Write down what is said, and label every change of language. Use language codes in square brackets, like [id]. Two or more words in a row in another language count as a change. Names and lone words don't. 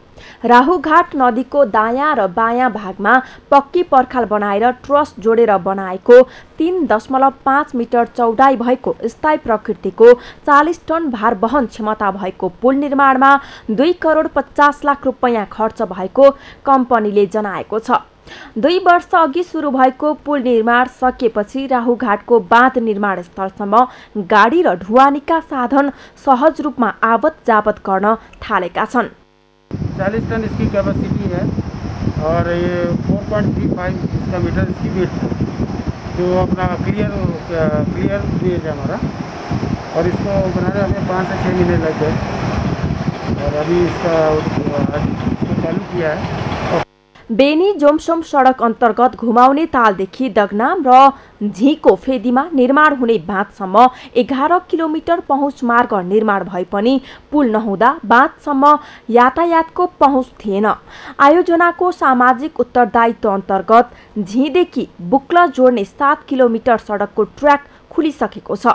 [ne] राहुघाट नदीको दायाँ र बायाँ भागमा पक्की पर्खाल बनाएर ट्रस जोडेर बनाएको 3.5 मिटर चौडाइ भएको स्थायी प्रकृतिको 40 टन भार वहन क्षमता भएको पुल निर्माणमा 2 करोड 50 लाख रुपैयाँ खर्च भएको कम्पनीले जनाएको छ। 2 वर्ष अघि सुरु भएको पुल निर्माण सकिएपछि राहुघाटको बाँध निर्माण स्थलसम्म गाडी र ढुवानीका साधन सहज रूपमा आवत जावत गर्न थालेका छन्। [hi] 40 टन इसकी कैपेसिटी है और ये 4.35 इसका मीटर इसकी वेट है, जो अपना [en] clear bridge [hi] है हमारा, और इसको बनाने हमें 5 से 6 महीने लग गए और अभी इसका चालू किया है। [ne] बेनी जोमसोम सडक अन्तर्गत घुमाउने तालदेखि दगनाम र झीको फेदीमा निर्माण हुने बाँधसम्म 11 किलोमिटर पहुँच मार्ग निर्माण भए पनि पुल नहुँदा बाँधसम्म यातायातको पहुँच थिएन। आयोजनाको सामाजिक उत्तरदायित्व अन्तर्गत झीदेखि बुक्ल जोड्ने 7 किलोमिटर सडकको ट्र्याक खुलिसकेको छ।